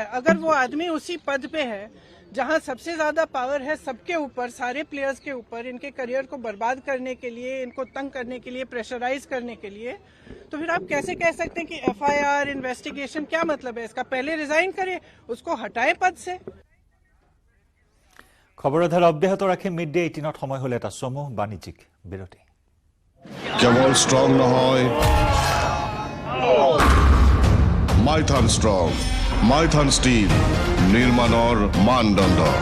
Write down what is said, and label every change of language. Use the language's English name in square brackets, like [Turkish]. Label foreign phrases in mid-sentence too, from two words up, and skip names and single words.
[Hindi] अगर वो आदमी उसी पद पे है जहां सबसे ज्यादा पावर है सबके ऊपर, सारे प्लेयर्स के ऊपर, इनके करियर को बर्बाद करने के लिए, इनको तंग करने के लिए, प्रेशराइज करने के लिए, तो फिर आप कैसे कह सकते हैं कि [English] FIR investigation? [Hindi] क्या मतलब है इसका? पहले रिजाइन करे, उसको हटाए पद से। [Assamese] খবৰধাৰ অব্যাহত ৰাখি মিড-ডে 18ত সময় হলে এটা চমু বাণিজ্যিক বিৰতি। কেৱল ষ্ট্ৰং নহয়, মাইথান ষ্ট্ৰং, মাইথান ষ্টীল নিৰ্মাণৰ মানদণ্ড।